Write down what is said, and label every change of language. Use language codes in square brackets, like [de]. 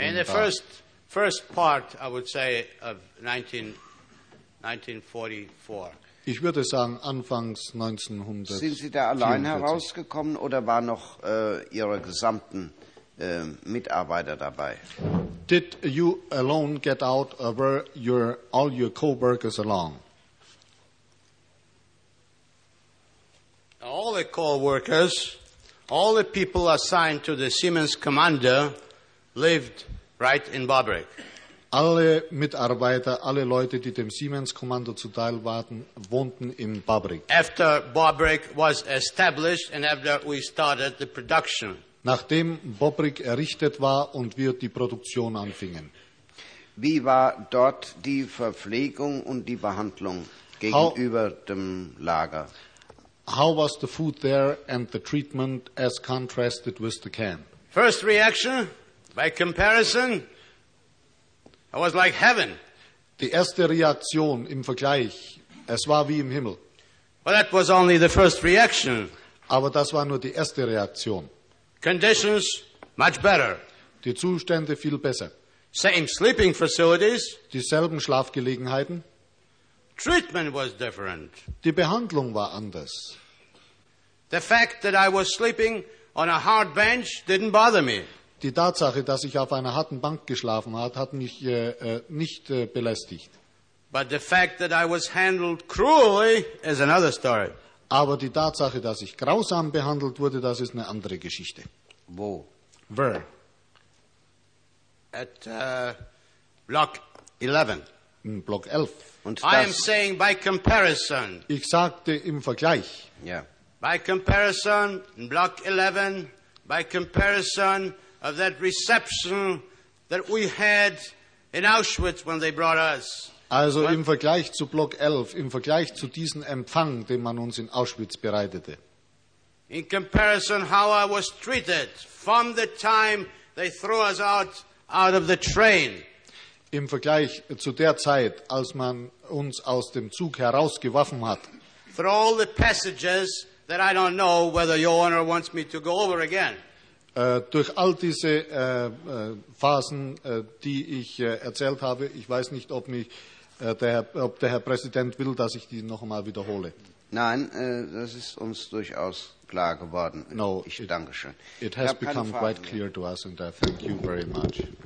[en] In the first part, I would say, of 1944. [de] Ich würde sagen, anfangs 1944. Sind Sie da allein herausgekommen oder waren noch Ihre gesamten Mitarbeiter dabei? [en] Did you alone get out, or were all your co-workers along? All the co-workers, all the people assigned to the Siemens commander lived right in Babrek. [de] Alle Mitarbeiter, alle Leute, die dem Siemens-Kommando zuteil waren, wohnten in Babrek. [en] After Babrek was established and after we started the production. [de] Nachdem Babrek errichtet war und wir die Produktion anfingen. Wie war dort die Verpflegung und die Behandlung gegenüber dem Lager? [en] How was the food there and the treatment as contrasted with the camp? First reaction, by comparison, it was like heaven. [de] Die erste Reaktion im Vergleich, es war wie im Himmel. [en] Well, that was only the first reaction. [de] Aber das war nur die erste Reaktion. [en] Conditions, much better. [de] Die Zustände viel besser. [en] Same sleeping facilities. [de] Dieselben Schlafgelegenheiten. [en] Treatment was different. [de] Die Behandlung war anders. [en] The fact that I was sleeping on a hard bench didn't bother me. [de] Die Tatsache, dass ich auf einer harten Bank geschlafen hat, hat mich nicht belästigt. [en] But the fact that I was handled cruelly is another story. [de] Aber die Tatsache, dass ich grausam behandelt wurde, das ist eine andere Geschichte. Wo? [en] Where? At Block 11. [de] in Block 11. Und das, [en] I am saying by comparison. [de] Ich sagte im Vergleich. [en] Yeah. By comparison in Block 11, by comparison of that reception that we had in Auschwitz when they brought us. [de] Also im Vergleich zu Block 11, im Vergleich zu diesem Empfang, den man uns in Auschwitz bereitete. [en] In comparison how I was treated from the time they threw us out of the train. [de] Im Vergleich zu der Zeit, als man uns aus dem Zug herausgeworfen hat. [en] Through all the passages that I don't know whether your honor wants me to go over again. [de] Durch all diese Phasen, die ich erzählt habe, ich weiß nicht, ob der Herr Präsident will, dass ich die noch einmal wiederhole. Nein, das ist uns durchaus klar geworden. [en] No, [de] ich danke schön. [en] It has become quite clear to us and I thank you very much.